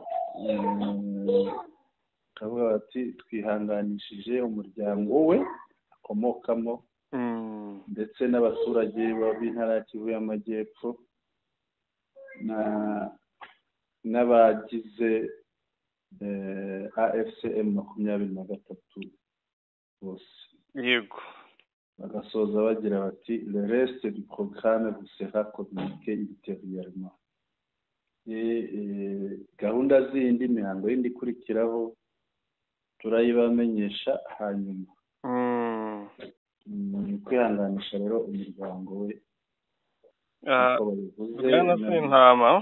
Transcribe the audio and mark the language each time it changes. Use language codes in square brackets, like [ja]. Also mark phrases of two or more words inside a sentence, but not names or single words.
[rw] Kavuga bati twihanganishije umuryango we akomokamo ndetse n'abaturage b'intara ya Kivu y'Amajyepfo n'abagize AFCM 23 bose. Yego. Bagasoza bagira bati [fr] le reste du programme vous sera communiqué ultérieurement. [rw] Gahunda zindi, imihango yindi ikurikiraho turayibamenyesha hanyuma. Kwihanganisha rero umuryango we. Bwana Sentama.